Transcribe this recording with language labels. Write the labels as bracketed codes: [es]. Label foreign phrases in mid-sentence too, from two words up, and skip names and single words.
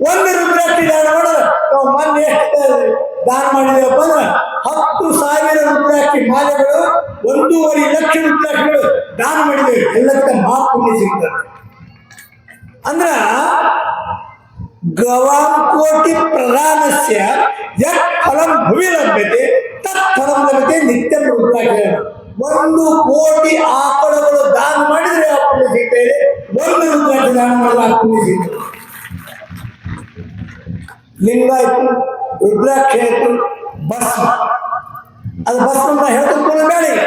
[kn] ಒಂದು ರುದ್ರಾಕ್ಷಿ ದಾನ ಮಾಡಿದ್ರೆ ನಾವು ಮೊನ್ನೆ ಎಷ್ಟು ದಾನ ಮಾಡಿದೇವಪ್ಪ ಅಂದ್ರೆ 10,000 ರುದ್ರಾಕ್ಷಿ ಮಾಲೆಗಳು 1.5 ಲಕ್ಷ ರುದ್ರಾಕ್ಷಿಗಳು ದಾನ ಮಾಡಿದ್ದೇವೆ. ಎಲ್ಲದಕ್ಕ ಮಹಾಪುಣ್ಯ ಸಿಗ್ತದೆ. ಅಂದ್ರ [sa] ಗವಾಂ ಕೋಟಿ ಪ್ರಧಾನಸ್ಯ ಯತ್ ಫಲಂ ಭುವಿ ಲಭ್ಯತೆ ತತ್ ಫಲಂ ಲಭ್ಯತೆ ನಿತ್ಯಂ ರುದ್ರಾಕ್ಷಿ. [kn] 1 ಕೋಟಿ ಆಕಳಗಳು ದಾನ ಮಾಡಿದ್ರೆ ಆ ಪುಣ್ಯ ಸಿಗ್ತಾ ಇದೆ. 1 ರುದ್ರಾಕ್ಷಿ ದಾನ ಮಾಡಿದ್ರೆ ಆ ಪುಣ್ಯ ಸಿಗ್ತದೆ. ಲಿಂಗ ಆಯ್ತು, ರುದ್ರಾಕ್ಷಿ ಆಯ್ತು, ಭಸ್ಮ. ಅದು ಭಸ್ಮ ಅಂತ ಹೇಳ್ಕೊಂಡು ಬೇಡ.